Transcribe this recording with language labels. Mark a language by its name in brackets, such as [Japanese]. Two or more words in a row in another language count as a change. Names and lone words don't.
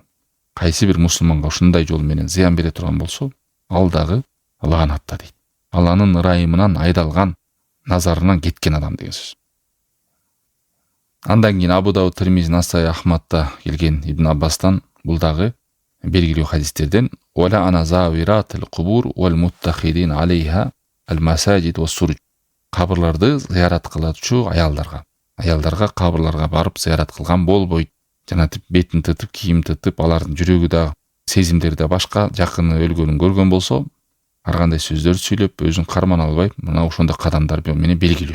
[Kyrgyz] Кайсы бир мусулманга ушундай жол менен зыян бере турган болсо, ал дагы лаанатта дейт. Алланын ырайымынан айдалган, назарынан кеткен адам деген сөз. Андан кийин Абу Дауд, Тирмизи, Насаи, Ахмадта келген Ибн Аббастан бул дагы белгилүү хадистерден [Arabic] «و لعن زائرات القبور والمتخذين عليها المساجد والسرج». [Kyrgyz] Кабырларды зыярат кылчу аялдарга кабырларга барып зыярат кылган болбойт. Жана бетин тытып, кийим тытып, алардын жүрөгү да, сезимдери да башка, жакыны өлгөнүн көргөн болсо, ар кандай сөздөрдү сүйлөп, өзүн карман албай, мына ошондой кадамдар менен белгилүү.